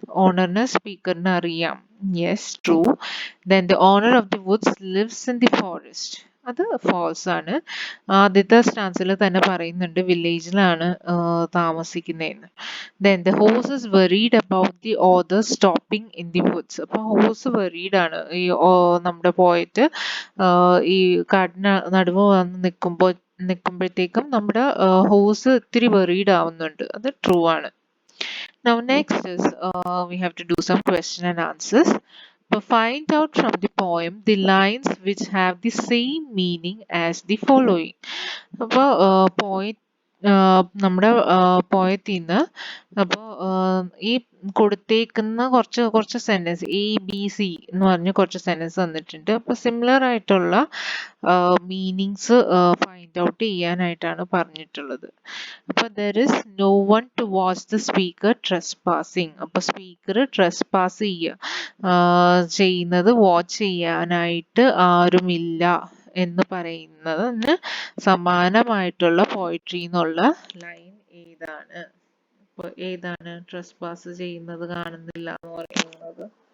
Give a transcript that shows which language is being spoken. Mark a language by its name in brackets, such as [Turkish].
[Malayalam] ഓണറിന് സ്പീക്കറിന് അറിയാം. [English] Yes, true. Then the owner of the woods lives in the forest. [Malayalam] അത് false ആണ്. ആദ്യത്തെ സ്റ്റാൻസിൽ തന്നെ പറയുന്നുണ്ട് വില്ലേജിലാണ് താമസിക്കുന്നതെന്ന്. [English] Then the horse is worried about the author stopping in the woods. [Malayalam] അപ്പൊ horse worried ആണ്. ഈ നമ്മുടെ പോയിട്ട് ഈ കാടിന് നടുവ് വന്ന് നിൽക്കുമ്പോഴത്തേക്കും നമ്മുടെ ഹോഴ്സ് ഇത്തിരി worried ആവുന്നുണ്ട്. അത് ട്രൂ ആണ്. [English] Now next is we have to do some question and answers. But find out from the poem the lines which have the same meaning as the following. [Malayalam] അപ്പോൾ പോയിന്റ് നമ്മുടെ പോയത്തിന്ന് അപ്പോൾ ഈ കൊടുത്തേക്കുന്ന കുറച്ച് sentence ABC എന്ന് പറഞ്ഞ് കുറച്ച് sentence തന്നിട്ടുണ്ട്. അപ്പോൾ സിമിലർ ആയിട്ടുള്ള മീനിങ്സ് ഫൈൻഡ് ഔട്ട് ചെയ്യാനായിട്ടാണ് പറഞ്ഞിട്ടുള്ളത്. [English] അപ്പൊ there is no one to watch the speaker trespassing. [Malayalam] അപ്പൊ സ്പീക്കർ ട്രെസ്പാസ് ചെയ്യുന്നത് വാച്ച് ചെയ്യാനായിട്ട് ആരുമില്ല എന്ന് പറയുന്നതിന് സമാനമായിട്ടുള്ള പോയിട്രി എന്നുള്ള ലൈൻ ഏതാണ്? അപ്പൊ ഏതാണ് ട്രെസ്പാസ് ചെയ്യുന്നത് കാണുന്നില്ല എന്ന് പറയുന്നത്?